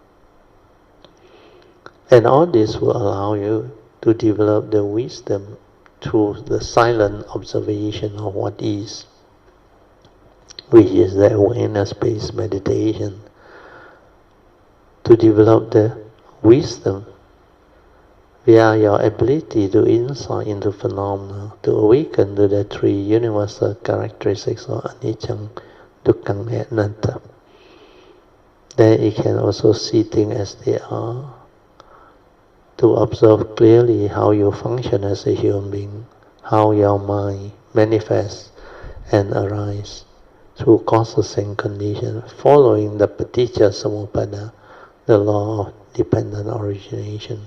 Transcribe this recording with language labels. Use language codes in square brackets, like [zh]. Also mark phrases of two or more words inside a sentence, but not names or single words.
[en] And all this will allow you to develop the wisdom through the silent observation of what is, which is the awareness-based meditation, to develop the wisdom via your ability to insight into phenomena, to awaken to the three universal characteristics of [pi] anicca, dukkha, [en] and anatta. Then you can also see things as they are, to observe clearly how you function as a human being, how your mind manifests and arises through causes and conditions, following the [pi] paticca samuppada, [en] the law of dependent origination.